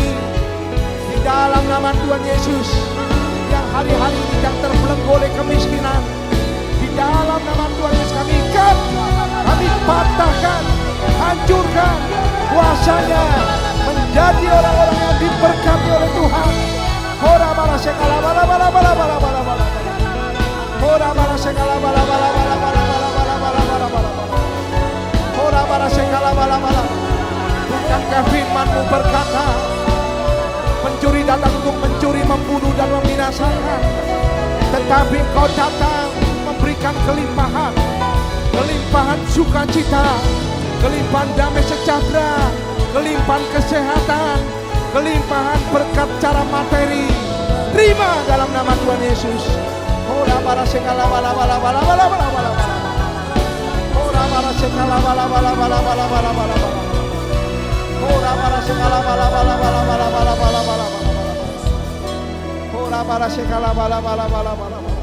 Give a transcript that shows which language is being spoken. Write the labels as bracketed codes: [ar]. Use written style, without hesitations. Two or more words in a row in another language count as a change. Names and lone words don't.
[id] Di dalam nama Tuhan Yesus yang hari-hari ini yang terbelenggu oleh kemiskinan, di dalam nama Tuhan Yesus kami ikat, kami patahkan, hancurkan kuasanya menjadi orang-orang yang diberkati oleh Tuhan. Ora bala sekala bala bala bala bala bala bala. Ora bala sekala bala bala bala bala bala bala bala bala bala. Ora bala sekala bala bala. Bukankah firman-Mu berkata, pencuri datang untuk mencuri, membunuh dan membinasakan, tetapi Engkau datang memberikan kelimpahan, kelimpahan sukacita, kelimpahan damai sejahtera, kelimpahan kesehatan, kelimpahan berkat cara materi. Terima dalam nama Tuhan Yesus. Ora bara sekala bala bala bala bala bala bala. Ora bara sekala bala bala bala bala bala bala. Ora bara sekala bala bala bala bala bala bala bala. Ora bara sekala bala bala bala bala.